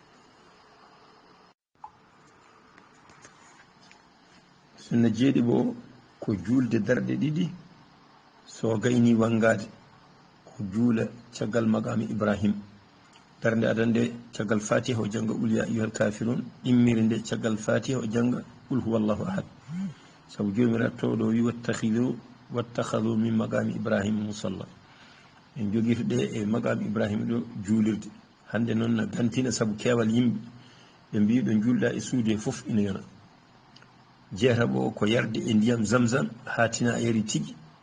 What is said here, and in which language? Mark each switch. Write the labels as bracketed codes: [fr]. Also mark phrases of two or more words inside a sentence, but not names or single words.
[ff] sunna jeeɗiɓo ko juulde darɗe ɗiɗi so gayni wangade ko juula caggal maqami ibrahim darnde adande caggal fatiha o janga [ar] قل يا أيها الكافرون [ff] immire nde caggal fatiha o janga [ar] قل هو الله أحد [ff] sabu jomiraɗo towɗo wi [ar] واتخذوا من مقام إبراهيم مصلى [ff] en joguito ɗe e maqami ibrahima ɗo juulirde hande noon no gantina saabu keewal yimɓe ɓe mbi ɗo juulɗa e suudu he fof ina yona jeetaɓo o ko yarde e ndiyam zamzam ha tina a yari tigui